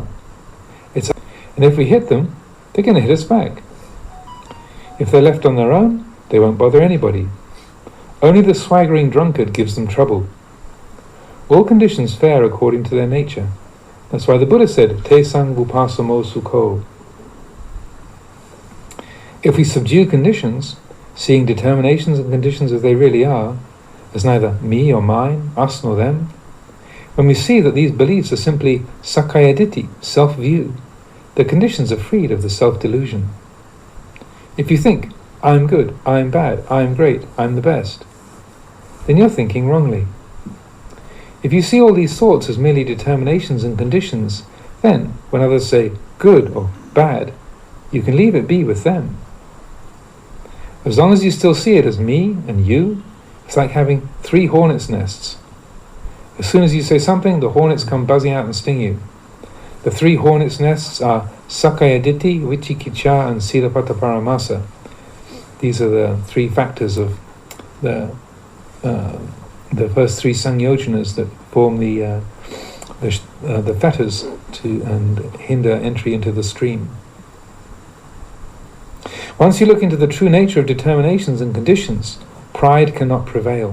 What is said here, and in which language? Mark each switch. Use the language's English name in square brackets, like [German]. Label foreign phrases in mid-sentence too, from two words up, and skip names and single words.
[English] And if we hit them, they're going to hit us back. If they're left on their own, they won't bother anybody. Only the swaggering drunkard gives them trouble. All conditions fare according to their nature. That's why the Buddha said, [Pali] Te sang vupasamo sukho. [English] If we subdue conditions, seeing determinations and conditions as they really are, as neither me or mine, us nor them, when we see that these beliefs are simply [Pali] sakkaya ditthi, [English] self-view, the conditions are freed of the self-delusion. If you think, I'm good, I'm bad, I'm great, I'm the best, then you're thinking wrongly. If you see all these thoughts as merely determinations and conditions, then, when others say good or bad, you can leave it be with them. As long as you still see it as me and you, it's like having 3 hornets' nests. As soon as you say something, the hornets come buzzing out and sting you. The 3 hornets' nests are [Pali] sakkaya ditthi, [English] vicikiccha, and [Pali] silapata paramasa. [English] These are the 3 factors of the first 3 sangyojanas that form the fetters to and hinder entry into the stream. Once you look into the true nature of determinations and conditions, pride cannot prevail.